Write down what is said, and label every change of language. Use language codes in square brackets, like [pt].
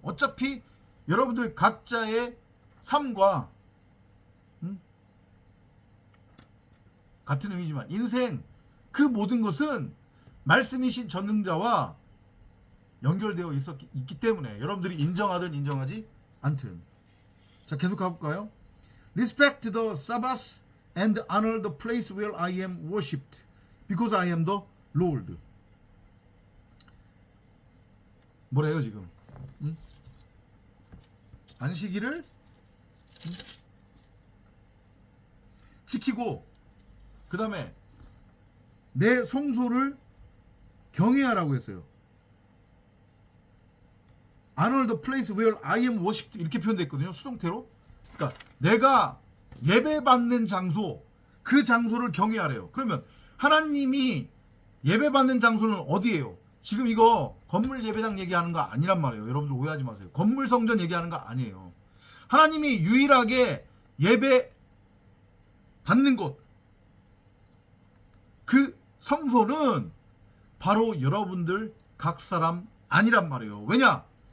[ko] 어차피 여러분들 각자의 삶과 같은 의미지만 인생 그 모든 것은 말씀이신 전능자와 연결되어 있기 때문에 여러분들이 인정하든 인정하지 않든. 자, 계속 가볼까요? [en] Respect the Sabbath and honor the place where I am worshipped because I am the Lord. [ko] 뭐래요 지금? 안식일을 지키고 그 다음에 내 성소를 경외하라고 했어요. [en] Honor the place where I am worshipped [ko] 이렇게 표현됐거든요. 수동태로. 그러니까 내가 예배받는 장소, 그 장소를 경외하래요. 그러면 하나님이 예배받는 장소는 어디예요? 지금 이거 건물 예배당 얘기하는 거 아니란 말이에요. 여러분들 오해하지 마세요. 건물 성전 얘기하는 거 아니에요. 하나님이 유일하게 예배 받는 곳, 그 성소는 바로 여러분들 각 사람 아니란 말이에요. 왜냐?